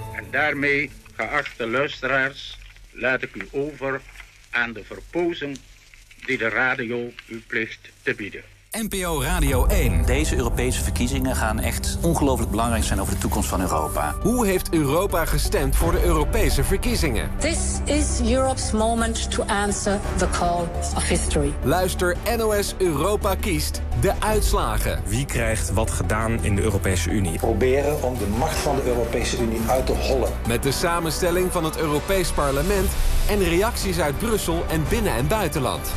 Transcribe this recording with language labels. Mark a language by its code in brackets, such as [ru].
[nl] Daarmee, geachte luisteraars, laat ik u over aan de verpozing die de radio u plicht te bieden. NPO Radio 1. Deze Europese verkiezingen gaan echt ongelooflijk belangrijk zijn over de toekomst van Europa. Hoe heeft Europa gestemd voor de Europese verkiezingen? [en] This is Europe's moment to answer the call of history. [nl] Luister NOS Europa kiest de uitslagen. Wie krijgt wat gedaan in de Europese Unie? Proberen om de macht van de Europese Unie uit te hollen. Met de samenstelling van het Europees Parlement en reacties uit Brussel en binnen- en buitenland.